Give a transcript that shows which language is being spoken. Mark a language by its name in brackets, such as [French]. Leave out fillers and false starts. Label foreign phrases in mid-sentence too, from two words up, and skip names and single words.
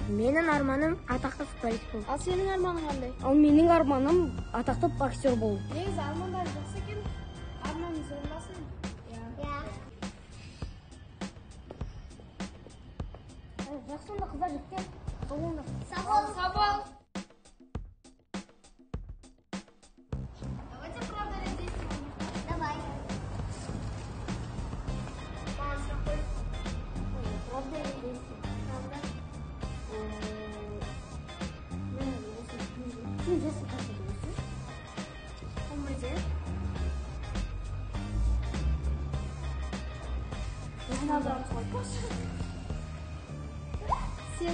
[Kazakh] Менің арманым атақты футболист болу. Ал сенің арманың қандай? Ал менің арманым атақты боксер болу. Негізі армандар жақсы екен. Арманыңыз орындалсын. Жақсы онда қыздар жігіттер. Сабол. [Russian] Давайте правда действуем. Давай. Правда или действие? Правда. [Kazakh] Сен жасы қанша боласың? 11-де. Жиналдан қойпаш. Сен